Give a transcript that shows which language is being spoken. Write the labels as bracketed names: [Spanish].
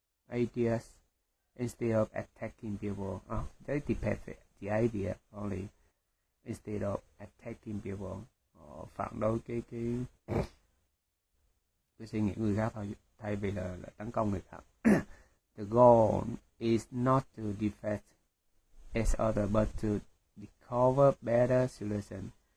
[English] ideas instead of attacking people. They depend the idea only instead of attacking people. [Vietnamese] Phản đối cái suy nghĩ người khác thôi, thay vì là tấn công người khác. [English] The goal is not to defeat each other but to discover better solution.